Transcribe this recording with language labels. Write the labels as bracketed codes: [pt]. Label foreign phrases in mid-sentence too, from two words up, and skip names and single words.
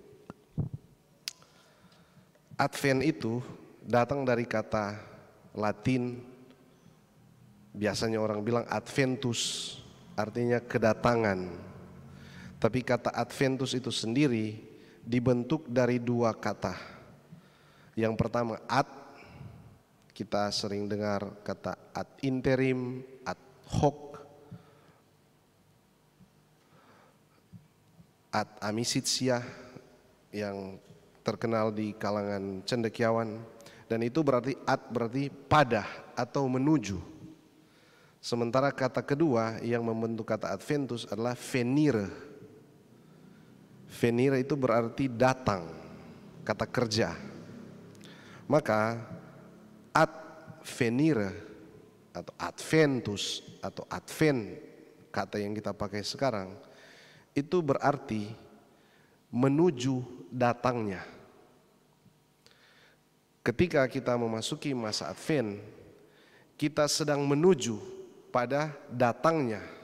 [id] Advent itu datang dari kata Latin, biasanya orang bilang adventus, artinya kedatangan. Tapi kata adventus itu sendiri dibentuk dari dua kata. Yang pertama ad, kita sering dengar kata [la] ad interim, ad hoc, ad amicitia [id] yang terkenal di kalangan cendekiawan, dan itu berarti ad berarti pada atau menuju. Sementara kata kedua yang membentuk kata adventus adalah venire. Venire itu berarti datang, kata kerja. Maka [la] ad venire [id] atau adventus atau advent, kata yang kita pakai sekarang, itu berarti menuju datangnya. Ketika kita memasuki masa Advent, kita sedang menuju pada datangnya.